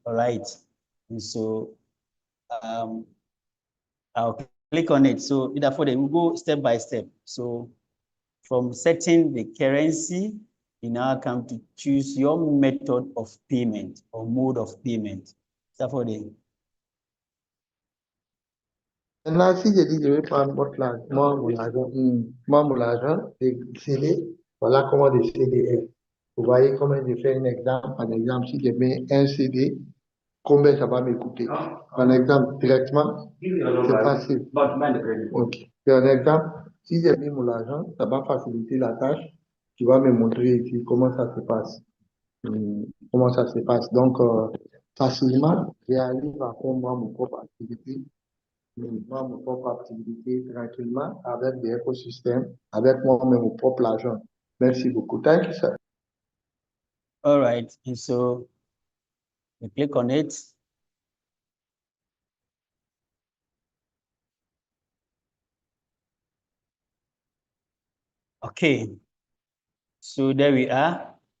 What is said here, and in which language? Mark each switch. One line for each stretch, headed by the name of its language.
English: All right, and so I'll click on it. So therefore, we go step by step. So from setting the currency, you now come to choose your method of payment or mode of payment. Therefore,
French: Maintenant, si je dis, je vais prendre moi, mon argent, décider, voilà comment décider est. Vous voyez comment je fais un exemple. Par exemple, si je mets un CD, combien ça va me coûter? Par exemple, directement, c'est facile. Ok. C'est un exemple. Si j'ai mis mon argent, ça va faciliter la tâche. Tu vas me montrer ici comment ça se passe. Comment ça se passe. Donc, facilement, j'arrive à faire moi mon propre activité, mon propre activité tranquillement avec des écosystèmes, avec moi-même mon propre argent. Merci beaucoup.
English: Thank you, sir. All right, and so we click on it. Okay, so there we are.